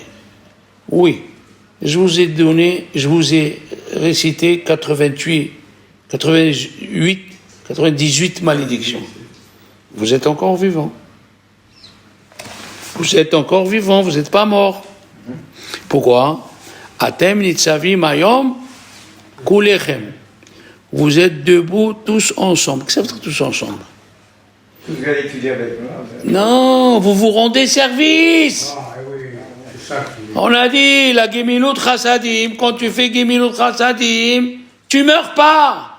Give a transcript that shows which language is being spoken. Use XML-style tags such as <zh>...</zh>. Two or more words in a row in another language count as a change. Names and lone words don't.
<fr>Oui, je vous ai récité 98 malédictions. Vous êtes encore vivant. Vous êtes encore vivant, vous n'êtes pas mort. Pourquoi?</fr> <he>אתם נצבים היום כלכם.</he> <fr>Vous êtes debout tous ensemble. Qu'est-ce que ça veut dire tous ensemble? Vous allez étudier avec moi. Non, vous vous rendez service. Ah oui, c'est ça qui... On a dit, la</fr> <he>גמילות חסדים,</he> <fr>quand tu fais</fr> <he>גמילות חסדים,</he> <fr>tu meurs pas.</fr>